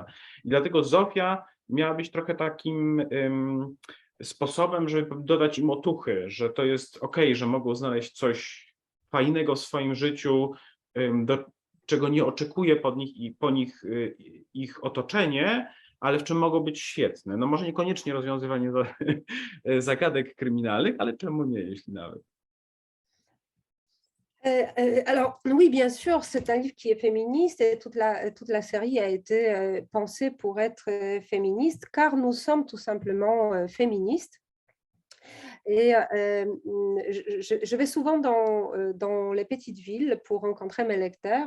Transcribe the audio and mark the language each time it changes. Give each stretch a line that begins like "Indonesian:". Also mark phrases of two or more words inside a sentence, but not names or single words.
Polish: I dlatego Zofia miała być trochę takim sposobem, żeby dodać im otuchy, że to jest okej, że mogą znaleźć coś fajnego w swoim życiu, do czego nie oczekuje po nich ich otoczenie, ale w czym mogą być świetne. No może niekoniecznie rozwiązywanie zagadek kryminalnych, ale czemu nie, jeśli nawet.
French: Alors oui, bien sûr, c'est un livre qui est féministe et toute la série a été pensée pour être féministe, car nous sommes tout simplement féministes. Et je vais souvent dans les petites villes pour rencontrer mes lecteurs.